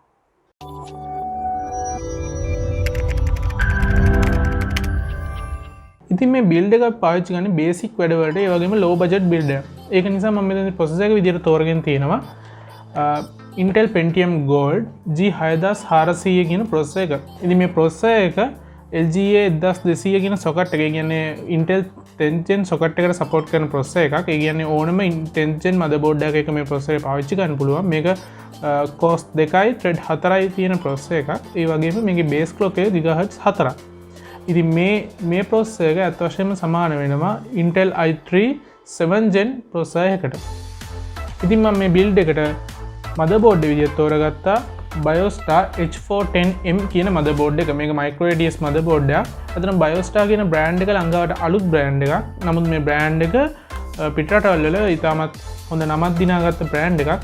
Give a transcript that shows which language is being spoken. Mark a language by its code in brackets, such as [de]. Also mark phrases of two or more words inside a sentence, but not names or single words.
[si] ඉතින් මේ build එකක් පාවිච්චි කරන්නේ basic වැඩ වලට ඒ වගේම [en] low budget build [si] එකක්. ඒක නිසා මම මෙතන processor එක විදිහට තෝරගෙන තියෙනවා Intel Pentium Gold G6400 කියන processor එක. ඉතින් මේ processor එක LGA 1200 කියන socket එක. ඒ කියන්නේ Intel [en] 10th gen socket [si] එකට support කරන processor එකක්. ඒ කියන්නේ ඕනම [en] 10th gen motherboard [si] එකක මේ processor එක පාවිච්චි කරන්න පුළුවන්. මේක cost 2යි thread 4යි තියෙන processor එකක්. ඒ වගේම මේකේ [en] base clock [si] එක GHz 4ක්. ඉතින් මේ processor එක අත් වශයෙන්ම සමාන වෙනවා Intel i3 [en] 7th gen processor [si] එකකට. ඉතින් මම මේ build එකට motherboard විදිහට තෝරගත්තා Biostar H410M කියන motherboard එක. මේක [en] micro ADS motherboard [si] එකක්. අතන Biostar කියන brand එක ළඟවට අලුත් brand එකක්. නමුත් මේ brand එක පිටරටවල වල ඉතාමත් හොඳ නමක් දිනාගත්ත brand එකක්.